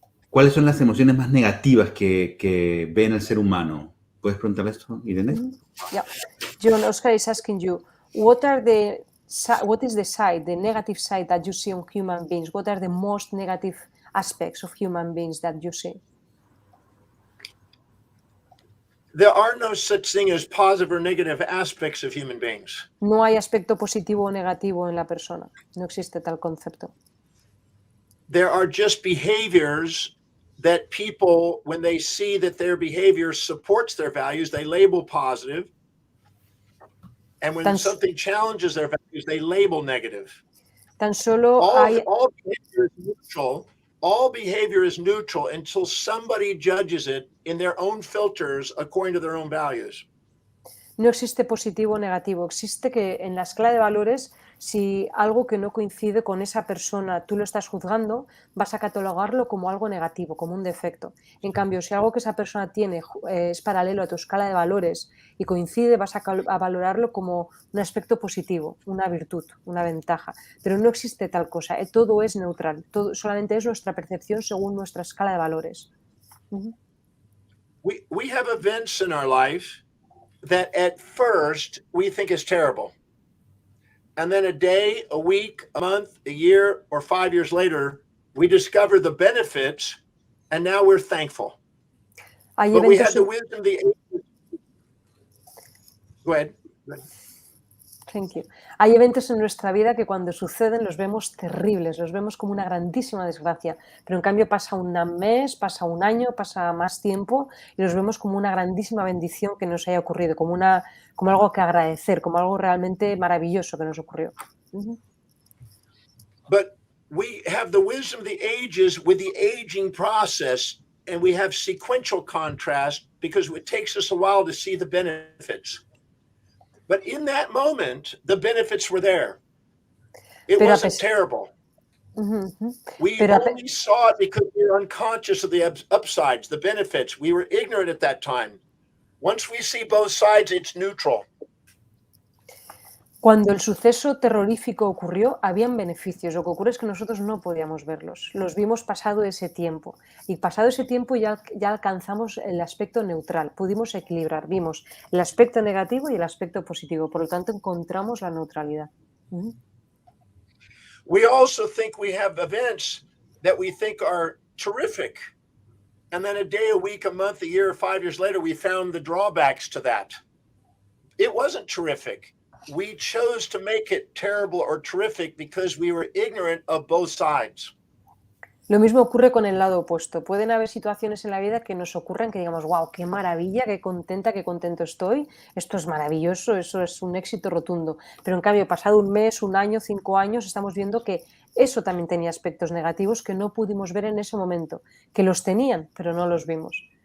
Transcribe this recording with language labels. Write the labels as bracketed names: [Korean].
[Spanish] ¿Cuáles son las emociones más negativas que ve en el ser humano? ¿Puedes preguntarle esto, Irene? [English] Yeah. John, Oscar is asking you, what is the side, the negative side that you see on human beings? What are the most negative aspects of human beings that you see? There are no such thing as positive or negative aspects of human beings. [Spanish] No hay aspecto positivo o negativo en la persona. No existe tal concepto. [English] There are just behaviors that people, when they see that their behavior supports their values, they label positive. And when something challenges their values, they label negative. [Spanish] Tan solo [English] all behavior is neutral. All behavior is neutral until somebody judges it in their own filters according to their own values. [Spanish] No existe positivo o negativo. Existe que en la escala de valores, si algo que no coincide con esa persona tú lo estás juzgando, vas a catalogarlo como algo negativo, como un defecto. En cambio, si algo que esa persona tiene es paralelo a tu escala de valores y coincide, vas a valorarlo como un aspecto positivo, una virtud, una ventaja. Pero no existe tal cosa. Todo es neutral. Solamente es nuestra percepción según nuestra escala de valores. [English] We have events in our life that at first we think is terrible. And then a day, a week, a month, a year, or 5 years later, we discover the benefits and now we're thankful. But we had the wisdom of the ages. Go ahead. Thank you. [Spanish] Hay eventos en nuestra vida que cuando suceden los vemos terribles, los vemos como una grandísima desgracia, pero en cambio pasa un mes, pasa un año, pasa más tiempo y los vemos como una grandísima bendición que nos haya ocurrido, como algo que agradecer, como algo realmente maravilloso que nos ocurrió. [English] But we have the wisdom of the ages with the aging process, and we have sequential contrast because it takes us a while to see the benefits. But in that moment, the benefits were there. It wasn't terrible. We only saw it because we were unconscious of the upsides, the benefits. We were ignorant at that time. Once we see both sides, it's neutral. [Spanish] Cuando el suceso terrorífico ocurrió, habían beneficios. Lo que ocurre es que nosotros no podíamos verlos. Los vimos pasado ese tiempo. Y pasado ese tiempo ya alcanzamos el aspecto neutral. Pudimos equilibrar. Vimos el aspecto negativo y el aspecto positivo. Por lo tanto, encontramos la neutralidad. [English] We also think we have events that we think are terrific. And then a day, a week, a month, a year, 5 years later, we found the drawbacks to that. It wasn't terrific. We chose to make it terrible or terrific because we were ignorant of both sides. [Spanish] Lo mismo ocurre con el lado opuesto. Pueden haber situaciones en la vida que nos ocurran que digamos, wow, qué maravilla, qué contento estoy, esto es maravilloso, eso es un éxito rotundo. Pero en cambio, pasado un mes, un año, 5 años, estamos viendo que eso también tenía aspectos negativos que no pudimos ver en ese momento, que los tenían, pero no los vimos.